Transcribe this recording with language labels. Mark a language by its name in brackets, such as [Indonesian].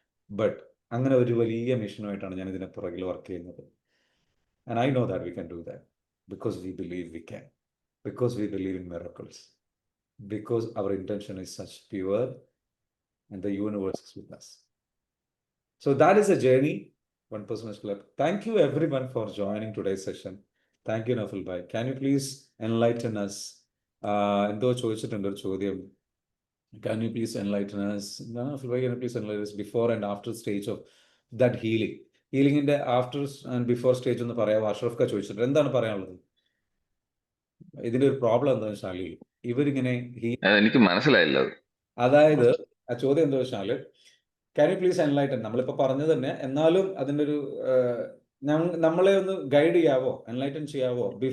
[Malayalam] But അങ്ങനെ ഒരു വലിയ മിഷനുമായിട്ടാണ് ഞാൻ ഇതിനെ പുറകിൽ വർക്ക് ചെയ്യുന്നത്. [English] And I know that we can do that because we believe we can, because we believe in miracles, because our intention is such pure and the universe is with us. So that is a journey, One Person's Club. Thank you everyone for joining today's session. Thank you, Nafil bhai. Can you please enlighten us? [Malayalam] എന്തോ ചോദിച്ചിട്ടുണ്ട് ഒരു ചോദ്യം. [English] Can you please enlighten us? Nafil bhai, can you please enlighten us before and after stage of that healing? [Malayalam] ഹീലിംഗിന്റെ after and before stage ഒന്ന് പറയാമോ? അഷ്റഫ് ക ചോദിച്ചിട്ടുണ്ട്. എന്താണ് പറയാനുള്ളത്? ഇതിന്റെ ഒരു പ്രോബ്ലം എന്താണെന്ന് വെച്ചാൽ ഇവരിങ്ങനെ എനിക്ക് മനസ്സിലായില്ല. അതായത് ആ ചോദ്യം എന്താ വെച്ചാൽ, [English] can you please enlighten, [Malayalam] നമ്മളിപ്പോൾ പറഞ്ഞത് തന്നെ, എന്നാലും അതിൻ്റെ ഒരു നമ്മളെ ഒന്ന് ഗൈഡ് ചെയ്യാവോ, എൻലൈറ്റൻ ചെയ്യാവോ?